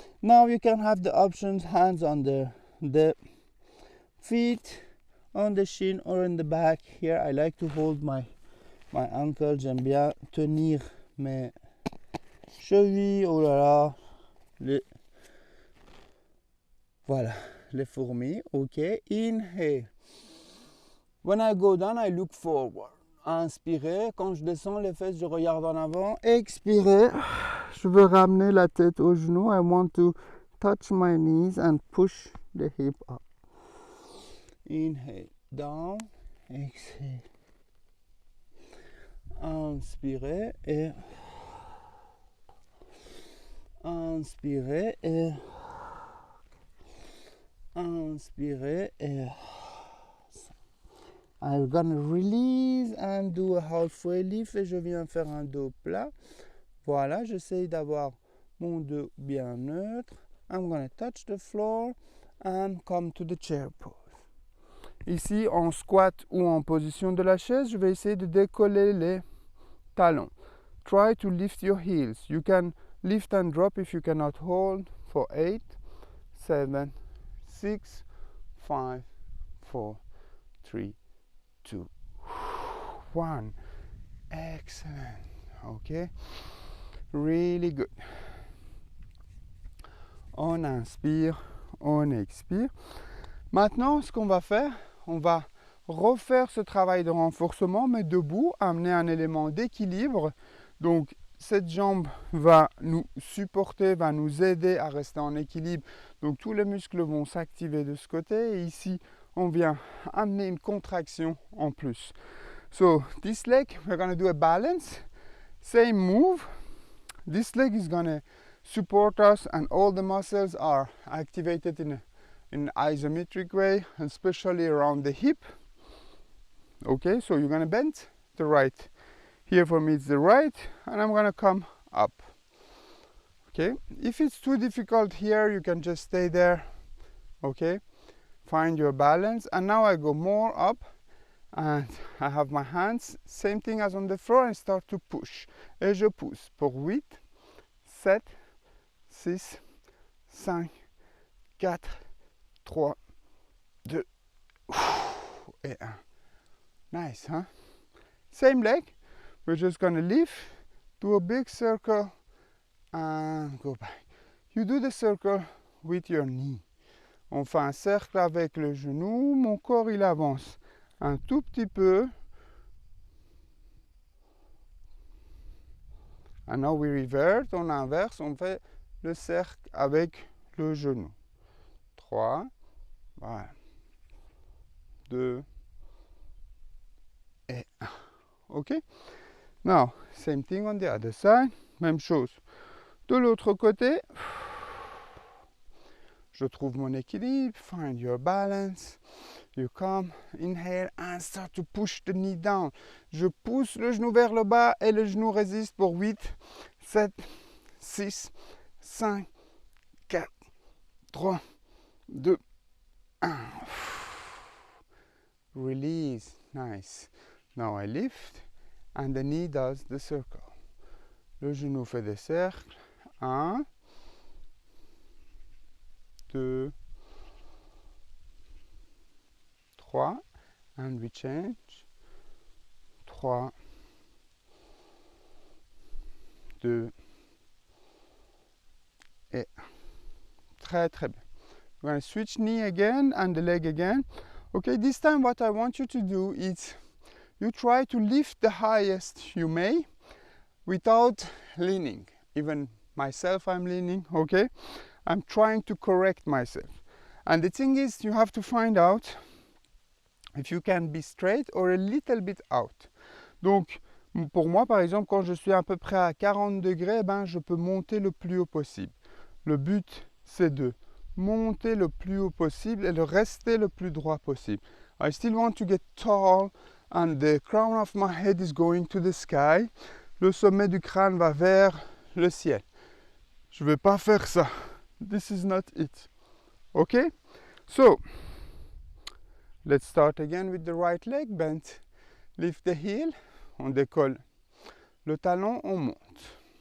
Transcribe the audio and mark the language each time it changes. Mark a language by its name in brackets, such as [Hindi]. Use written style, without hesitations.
[English] Now you can have the options, hands on the feet, on the shin or in the back. Here I like to hold my ankle. [French] J'aime bien tenir mes chevilles. Oh là là, voilà, les fourmis. [English] OK. Inhale. When I go down, I look forward. [French] Inspirez. Quand je descends les fesses, je regarde en avant. Expirez. Je veux ramener la tête aux genoux. [English] I want to touch my knees and push the hip up. Inhale. Down. Exhale. [French] Inspirez et inspirez et inspirez et [English] I'm gonna release and do a halfway lift [French] et je viens faire un dos plat. Voilà, j'essaye d'avoir mon dos bien neutre. [English] I'm gonna touch the floor and come to the chair pose. [French] Ici, en squat ou en position de la chaise, je vais essayer de décoller les talons. [English] Try to lift your heels. You can lift and drop if you cannot hold for 8, 7, 6, 5, 4, 3, 2, 1. Excellent. OK. Really good. [French] On inspire, on expire. Maintenant, ce qu'on va faire, on va refaire ce travail de renforcement, mais debout, amener un élément d'équilibre. Donc, cette jambe va nous supporter, va nous aider à rester en équilibre. Donc, tous les muscles vont s'activer de ce côté. Et ici, on vient amener une contraction en plus. [English] So, this leg, we're going to do a balance. Same move. This leg is going to support us and all the muscles are activated in in isometric way, especially around the hip. Okay, so you're gonna bend the right. Here for me it's the right, and I'm gonna come up. Okay, if it's too difficult here, you can just stay there. Okay, find your balance. And now I go more up, and I have my hands, same thing as on the floor, and start to push. [French] Et je pousse pour 8, 7, 6, 5, 4, 3, 2, et 1. [English] Nice, huh? Same leg. We're just gonna lift, do a big circle, and go back. You do the circle with your knee. [French] On fait un cercle avec le genou. Mon corps, il avance un tout petit peu. [English] And now we revert. [French] On inverse. On fait le cercle avec le genou. 3. Voilà. 2. [English] Et 1. OK? Now, same thing on the other side. [French] Même chose. De l'autre côté, je trouve mon équilibre. [English] Find your balance. You come, inhale, and start to push the knee down. [French] Je pousse le genou vers le bas et le genou résiste pour 8, 7, 6, 5, 4, 3, 2, 1. [English] Release. Nice. Now I lift, and the knee does the circle. [French] Le genou fait des cercles. [English] 1, 2, 3, and we change. [French] 3, 2, et 1. Très très bien. [English] We're going to switch knee again and the leg again. Okay, this time what I want you to do is you try to lift the highest you may without leaning. Even myself, I'm leaning, okay? I'm trying to correct myself. And the thing is, you have to find out if you can be straight or a little bit out. [French] Donc, pour moi, par exemple, quand je suis à peu près à 40 degrés, ben, je peux monter le plus haut possible. Le but, c'est de monter le plus haut possible et de rester le plus droit possible. [English] I still want to get tall and the crown of my head is going to the sky. [French] Le sommet du crâne va vers le ciel. Je ne vais pas faire ça. [English] This is not it. Okay? So, let's start again with the right leg. Bend. Lift the heel. [French] On décolle le talon, on monte.